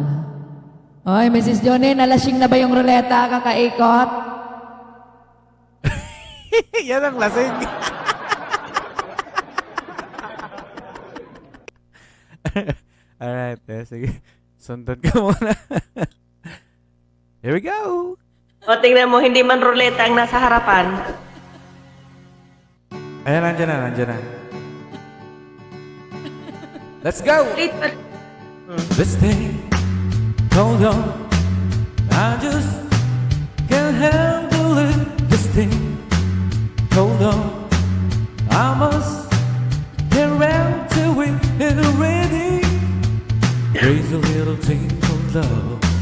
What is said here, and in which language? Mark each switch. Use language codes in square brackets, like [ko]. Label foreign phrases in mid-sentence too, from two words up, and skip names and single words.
[tl] Oy, Mrs. Johnny, nalasing na ba yung ruleta kakaikot? Yan ang lasing. Alright, sige. Sundan ka muna. [en] Here we go. [tl] O, tingnan mo, hindi man ruleta ang nasa harapan. Ayan, nandiyan na. [en] Let's go! This thing, hold on. I just can't handle it. This thing, hold on. I must get around to it and already raise a little thing of love.